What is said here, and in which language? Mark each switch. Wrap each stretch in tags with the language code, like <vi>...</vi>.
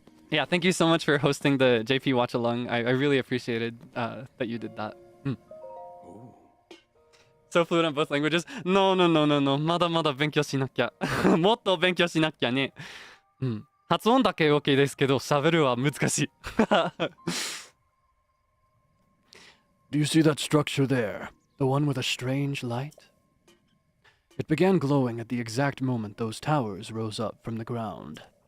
<en>Yeah, thank you so much for hosting the JP Watch Along. I really appreciated that you did that. So fluent on both languages? No.</en> <ja>まだまだ勉強しなきゃ。もっと勉強しなきゃね。発音だけ OK ですけど、喋るは難しい。</ja> <en>Do you see that structure there? The one with a strange light? It began glowing at the exact moment those towers rose up from the ground.</en>